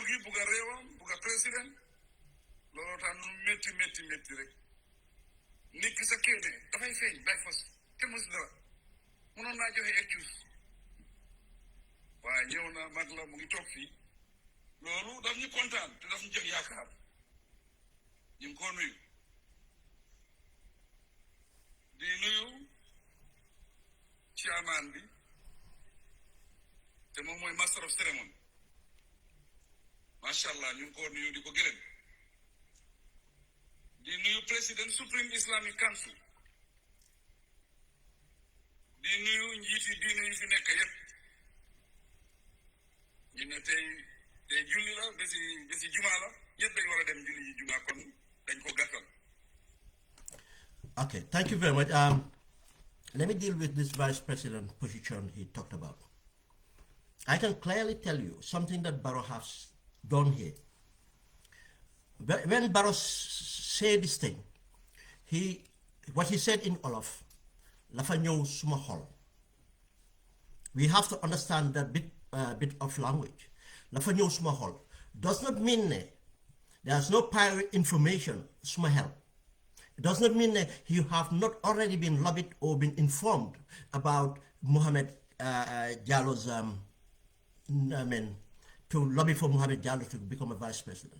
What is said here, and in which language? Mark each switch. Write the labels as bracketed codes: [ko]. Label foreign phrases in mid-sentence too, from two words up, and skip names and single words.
[wo] gi bugga réewam bugga président looloo tax nu métti rek nit ki sa kéete dafay feeñ day fas kenn mësu dara mënoon naa joxe excuse waaye ñëw na mag la mu ngi toog fii loolu daf ñu kontaan te daf ñu jox yaakaar ñu ngi koo nuyu di nuyu chairman bi te moom mooy [en] master of ceremony [ar] ما شاء الله [wo] ñu ngi koo nuyu di ko gërëm di nuyu président Supreme Islamic Council di nuyu njiiti diine yi fi nekk yépp ñu ne tey julli la bési jumaa la ñëpp dañ war a dem julli ji jumaa kon dañ ko gàttal. [en] Okay, thank you very much. Let me deal with this vice president position he talked about. I can clearly tell you something that Barrow has done here. When Barrow said this thing, what he said in Olaf, [wo] lafa ñëw suma xol. [en] We have to understand that bit of language. [wo] Lafa ñëw suma xol [en] does not mean there's no prior information suma help. It does not mean that you have not already been lobbied or been informed about Mohamed Jallo's, to lobby for Mohamed Jallo to become a vice president.